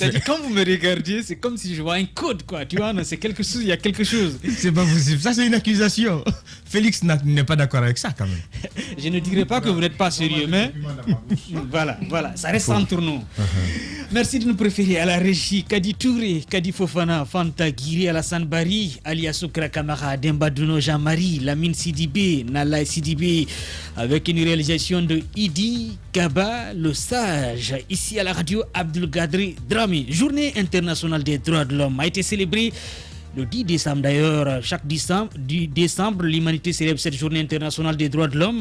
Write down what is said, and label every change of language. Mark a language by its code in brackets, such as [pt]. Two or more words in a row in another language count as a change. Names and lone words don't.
[fr] C'est-à-dire, quand vous me regardiez, c'est comme si je vois un code, quoi. Tu vois, c'est quelque chose, il y a quelque chose. C'est pas possible. Ça, c'est une accusation. Félix n'est pas d'accord avec ça quand même. Je ne dirais pas que vous n'êtes pas sérieux, mais voilà, ça reste entre nous. Merci de nous préférer à la régie. Kadi Touré, Kadi Fofana, Fanta Guiri, Alassane Bari, Alia Soukra Kamara, Demba Duno Jean-Marie, Lamine Sidibé, Nalai Sidibé, avec une réalisation de Idi Kaba, le sage. Ici à la radio, Abdul Gadri Drami. Journée internationale des droits de l'homme a été célébrée le 10 décembre d'ailleurs. Chaque décembre, l'humanité célèbre cette journée internationale des droits de l'homme.